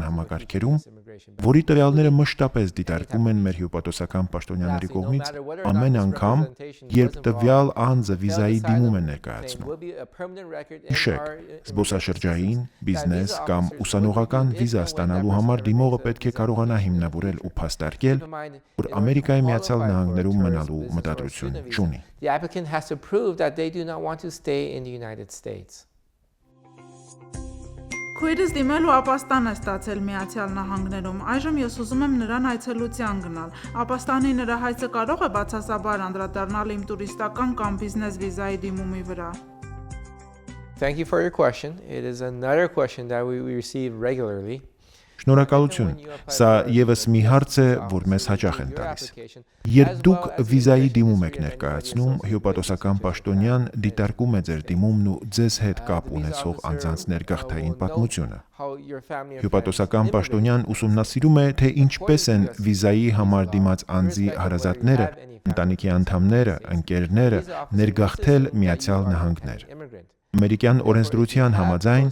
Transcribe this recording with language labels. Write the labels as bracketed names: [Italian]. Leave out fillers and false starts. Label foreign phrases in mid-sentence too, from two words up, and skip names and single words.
[Armenian] համակարգերում, որի տվյալները մշտապես դիտարկվում են մեր հյուպատոսական պաշտոնյաների կողմից ամեն անգամ, երբ տվյալ անձը վիզայի դիմում է ներկայացնում։ Հիշեք, զբոսաշրջային, բիզնես կամ ուսանողական վիզա ստանալու համար դիմողը պետք է կարողանա հիմնավորել ու փաստարկել, որ Ամերիկայի Միացյալ Նահանգներում մնալու մտադրություն չունի։ [English] The applicant has to prove that they do not want to stay in the United States. [Armenian] Քույրս դիմելու ապաստան է ստացել Միացյալ Նահանգներում։ Այժմ ես ուզում եմ նրան այցելության գնալ։ Ապաստանի նրա հայցը կարող է բացասաբար անդրադառնալ իմ տուրիստական կամ բիզնես վիզայի դիմումի վրա։ [English] Thank you for your question. It is another question that we receive regularly. [Armenian] Շնորհակալություն։ Սա եւս մի հարց է, որ մեզ հաճախ են տալիս։ Երբ դուք վիզայի դիմում եք ներկայացնում, հյուպատոսական պաշտոնյան դիտարկում է ձեր դիմումն ու ձեզ հետ կապ ունեցող անձանց ներգաղթային պատմությունը։ Հյուպատոսական պաշտոնյան ուսումնասիրում է, թե ինչպես են վիզայի համար դիմաց անձի հարազատները, ընտանիքի անդամները, ընկերները ներգաղթել Միացյալ Նահանգներ։ Ամերիկյան օրենսդրության համաձայն